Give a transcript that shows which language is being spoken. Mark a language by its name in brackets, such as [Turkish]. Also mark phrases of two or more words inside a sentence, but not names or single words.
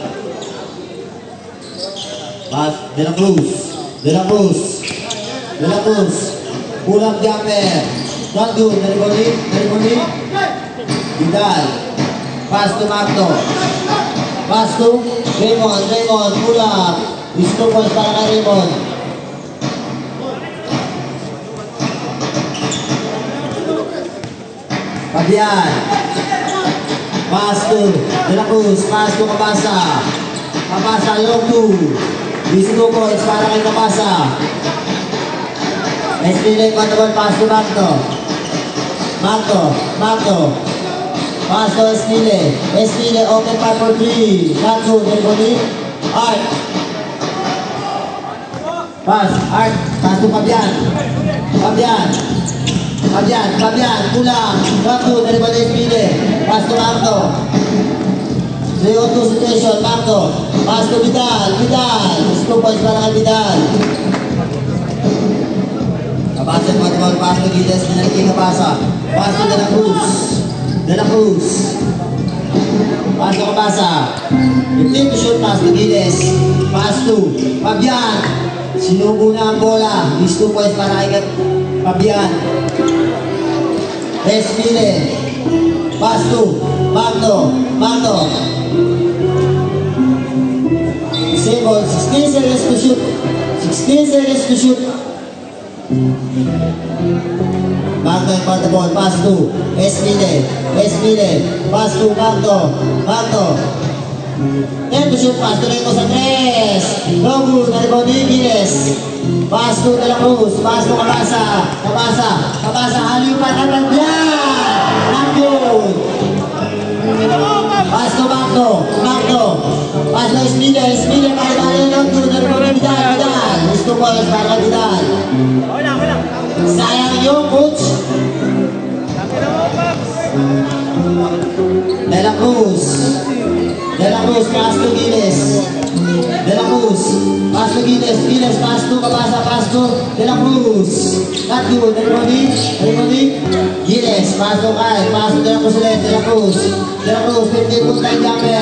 [English] Pass, De La Cruz, pulang jumper. Randu, Neriboni. Vidal, pass to Magno. Pass to Raymond, pulang. Discovers [Filipino] para kay [English] Raymond. Papian. Pass to De La Cruz, pass to Kabasa. Long 2. 22 points [Filipino] para kay [English] Kabasa. Espile, control, pass to Magno. Pass to Espile, open 5 for 3. Not good, Neriboni. Art. Pass to Fabian, pulang. Not good, Neriboni, Espile. Pass to Magno. 3-on-2 situation, Magno. Pass to Vidal. 2 points [Filipino] para kay [English] Vidal. Kabasa, control, pass to Giles, binalik Kabasa. Pass to De La Cruz. Pass to Kabasa. 15 to shoot, pass to Giles. Pass to Fabian. [Filipino] Sinubo na ang bola. 2 points para kay Fabian. [English] Espile. Pass to Magno. 16 seconds to shoot. Magno in front of the ball. Pass to Espile. Pass to Magno. 10 to shoot. Pass to Reyes sa 3. No good. Neriboni, Giles. Pass to De La Cruz. Pass to Kabasa. Haliw pa ka Not good. Pass to Magno. Pass to Espile. Kaya not good. Neriboni, Vidal. 2 points para Vidal. [Filipino] Sayang yung coach. [English] De La Cruz, pass to Giles. Giles, pass to Kabasa, pass to De La Cruz. Not good, Neriboni. Giles, pass to Kyle, pass to De La Cruz ulit, De La Cruz, 15-point jumper.